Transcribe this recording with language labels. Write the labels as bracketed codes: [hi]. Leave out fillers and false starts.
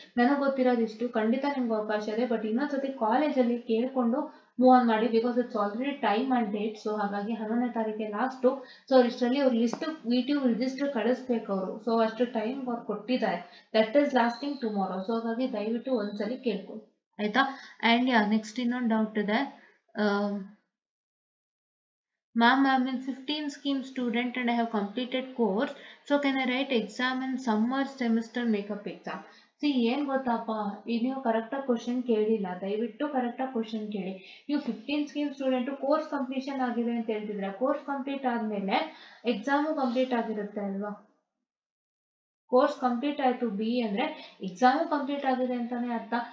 [kn] ನನಗೆ ಗೊತ್ತಿರೋದಿಷ್ಟು, ಖಂಡಿತ ನಿಮ್ಗೆ ಅವಕಾಶ ಇದೆ, ಬಟ್ ಇನ್ನೊಂದ್ಸತಿ ಕಾಲೇಜಲ್ಲಿ ಕೇಳ್ಕೊಂಡು ಮೂವ್ ಆನ್ ಮಾಡಿ, [en] Because it's already time and date. [kn] So ಹಾಗಾಗಿ 11ನೇ ತಾರೀಕಿಗೆ ಲಾಸ್ಟು. ಸೊ ಇಷ್ಟರಲ್ಲಿ ಅವ್ರು ಲಿಸ್ಟ್ ವಿಟಿಯು ರಿಜಿಸ್ಟರ್ ಕಳಿಸ್ಬೇಕು ಅವರು. ಸೊ ಅಷ್ಟು ಟೈಮ್ ಅವ್ರು ಕೊಟ್ಟಿದ್ದಾರೆ, [en] That is lasting tomorrow. [kn] So ಹಾಗಾಗಿ ದಯವಿಟ್ಟು ಒಂದ್ಸಲಿ ಕೇಳ್ಕೊಳ್ಳಿ, ಆಯ್ತಾ? ಆ್ಯಂಡ್ ಯಾ, ನೆಕ್ಸ್ಟ್ ಇನ್ನೊಂದು ಡೌಟ್ ಇದೆ. [en] Ma'am, I'm in 15 scheme student and I have completed course. So can I write exam in summer semester makeup exam? [kn] C ಏನ್ ಗೊತ್ತಪ್ಪ, ಈಗ ನೀವು ಕರೆಕ್ಟಾಗಿ ಕ್ವಶನ್ ಕೇಳಿಲ್ಲ, ದಯವಿಟ್ಟು ಕರೆಕ್ಟಾಗಿ ಕ್ವಶನ್ ಕೇಳಿ. ನೀವು 15 ಸ್ಕೀಮ್ ಸ್ಟೂಡೆಂಟು ಕೋರ್ಸ್ ಕಂಪ್ಲೀಷನ್ ಆಗಿದೆ ಅಂತ ಹೇಳ್ತಿದ್ರ, ಕೋರ್ಸ್ ಕಂಪ್ಲೀಟ್ ಆದ್ಮೇಲೆ ಎಕ್ಸಾಮು ಕಂಪ್ಲೀಟ್ ಆಗಿರುತ್ತೆ ಅಲ್ವಾ? ಕೋರ್ಸ್ ಕಂಪ್ಲೀಟ್ ಆಯ್ತು ಬಿ ಅಂದ್ರೆ ಎಕ್ಸಾಮು ಕಂಪ್ಲೀಟ್ ಆಗಿದೆ ಅಂತಾನೆ ಅರ್ಥ.